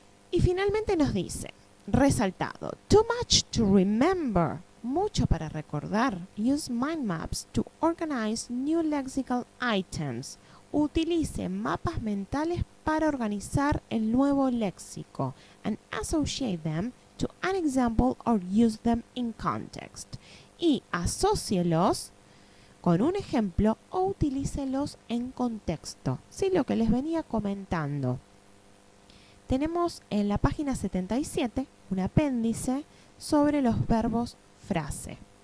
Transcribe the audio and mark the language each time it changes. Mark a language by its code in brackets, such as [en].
[es] Y finalmente nos dice, resaltado, [en] too much to remember, [es] mucho para recordar. [en] Use mind maps to organize new lexical items. [es] Utilice mapas mentales para organizar el nuevo léxico. [en] And associate them to an example or use them in context. [es] Y asócielos con un ejemplo o utilícelos en contexto. Lo que les venía comentando. Tenemos en la página 77 un apéndice sobre los verbos frase.